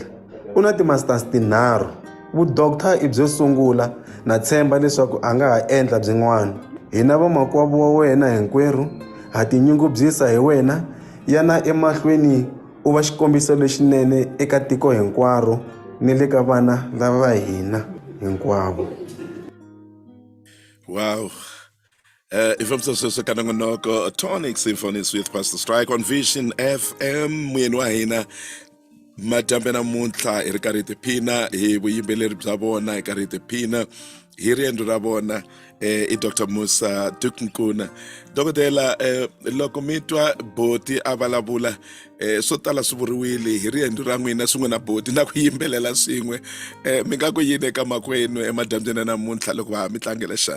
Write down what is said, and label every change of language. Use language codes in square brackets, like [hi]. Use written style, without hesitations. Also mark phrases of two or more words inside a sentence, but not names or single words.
[ts] U na timasters tinharhu. Vudokta i byo sungula na tshemba leswaku a nga ha endla byin'wana. Hina vamakwavo wa wena hinkwerhu ha tinyungubyisa hi wena. Yana emahlweni u va xikombiso lexinene eka tiko hinkwaro ni le ka vana lava hina hinkwavo. Wow. [en] If I'm so kanangonoko, Tonic Syphonies with Pastor Strike on Vision FM. [ts] Mwenwahina madambe namuntlha hi ri karhi hi tiphina hi vuyimbeleri bya vona hi karhi hi tiphina hi riendzo ra vona i Dr. Musa Nkuna. Dokodela, loko mi twa boti a vulavula swo tala swi vuriwile hi riendzo ra n'wina swin'we na boti na ku yimbelela swin'we, mi nga ku yini eka makwenu emadyambyeni namuntlha loko va mi tlangela xana?